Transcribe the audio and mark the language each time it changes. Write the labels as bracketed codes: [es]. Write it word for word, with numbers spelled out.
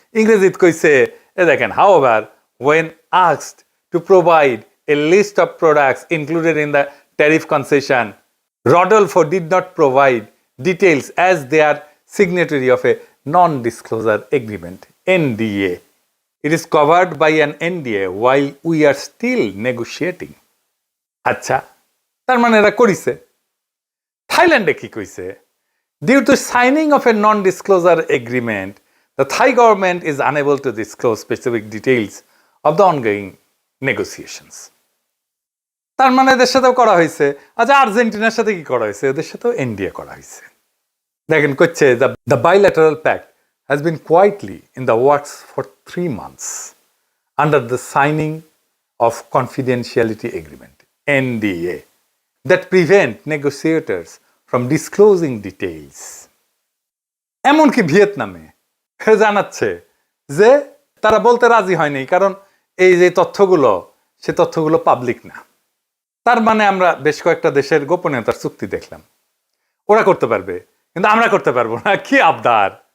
[bn] ইংরেজিতে কইছে, এ দেখেন, [en] However when asked to provide a list of products included in the tariff concession, Rodolfo did not provide details as they are signatory of a non disclosure agreement, NDA. It is covered by an N D A while we are still negotiating. [bn] আচ্ছা, তার মানে এরা করিছে। থাইল্যান্ডে কি কইছে? [en] Due to signing of a non-disclosure agreement, the Thai government is unable to disclose specific details of the ongoing negotiations. [bn] তার মানে এদের সাথেও করা হয়েছে। আচ্ছা, আর্জেন্টিনার সাথে কি করা হয়েছে? এদের সাথেও N D A করা হয়েছে। দেখেন, কচ্ছে [en] the bilateral pact has been quietly in the works for three months under the signing of confidentiality agreement, N D A, that prevent negotiators from disclosing details. [bn] এমনকি ভিয়েতনামে জানাচ্ছে যে তারা বলতে রাজি হয়নি, কারণ এই যে তথ্যগুলো, সে তথ্যগুলো পাবলিক না। তার মানে আমরা বেশ কয়েকটা দেশের গোপনীয়তার চুক্তি দেখলাম, ওরা করতে পারবে কিন্তু আমরা করতে পারবো না। কি আবদার!